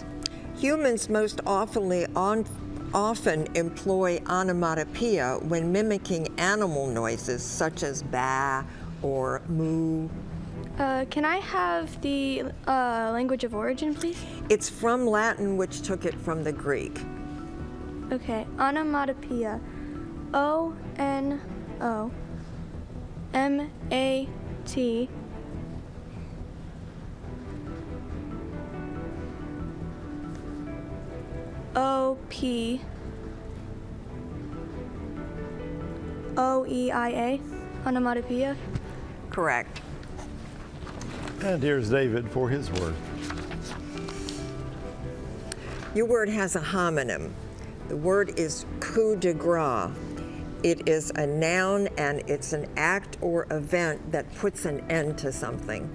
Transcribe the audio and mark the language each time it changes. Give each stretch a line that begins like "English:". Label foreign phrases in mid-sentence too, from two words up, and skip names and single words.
English: Humans most often employ onomatopoeia when mimicking animal noises such as ba or moo. Can I have the language of origin, please? It's from Latin, which took it from the Greek. Okay, onomatopoeia. O-N-O-M-A-T O-P O-E-I-A. Onomatopoeia. Correct. And here's David for his word. Your word has a homonym. The word is
French: coup de grace.
English: It is a noun and it's an act or event that puts an end to something.